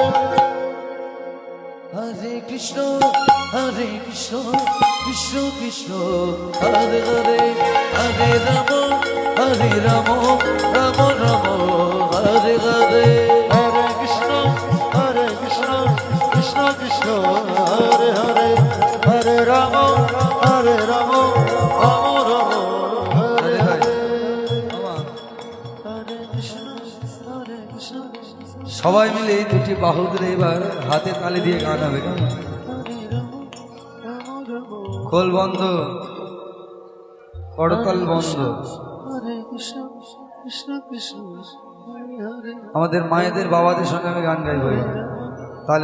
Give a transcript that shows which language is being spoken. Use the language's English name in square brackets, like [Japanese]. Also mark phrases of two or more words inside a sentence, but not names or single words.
[Sanskrit] हरे कृष्ण कृष्ण कृष्ण हरे हरे हरे राम राम राम हरे हरे हरे कृष्ण कृष्ण कृष्ण हरे हरे हरे राम राम राम हरे हरे हरे कृष्ण [Bangla] সবাই মিলে এই দুটি বাহু ধরে এবার হাতে তালি দিয়ে গান হবে খোল বন্ধ করতাল বন্ধ আমাদের মায়েদের বাবাদের সঙ্গে আমি গান গাইব তালে